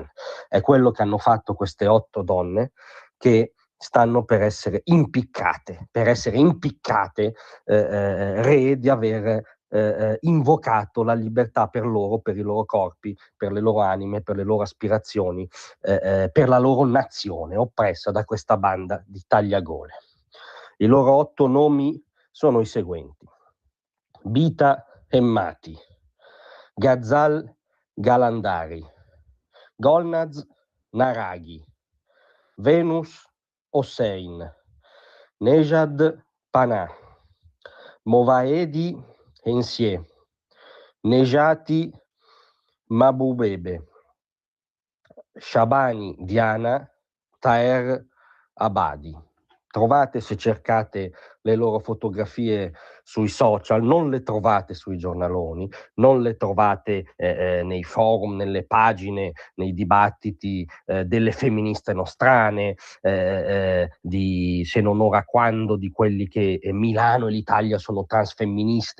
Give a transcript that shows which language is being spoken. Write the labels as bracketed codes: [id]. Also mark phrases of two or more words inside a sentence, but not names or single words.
[it] È quello che hanno fatto queste 8 donne che stanno per essere impiccate, re di aver invocato la libertà per loro, per i loro corpi, per le loro anime, per le loro aspirazioni, per la loro nazione oppressa da questa banda di tagliagole. I loro 8 nomi sono i seguenti: Bita Hemmati, Ghazal Galandari, Golnaz Naraghi, Venus Hossein, Nejad Panah, Movaedi Hensie, Nejati Mabubebe, Shabani Diana, Taher Abadi. Trovate, se cercate le loro fotografie sui social, non le trovate sui giornaloni, non le trovate nei forum, nelle pagine, nei dibattiti delle femministe nostrane, di se non ora quando, di quelli che Milano e l'Italia sono transfemministe.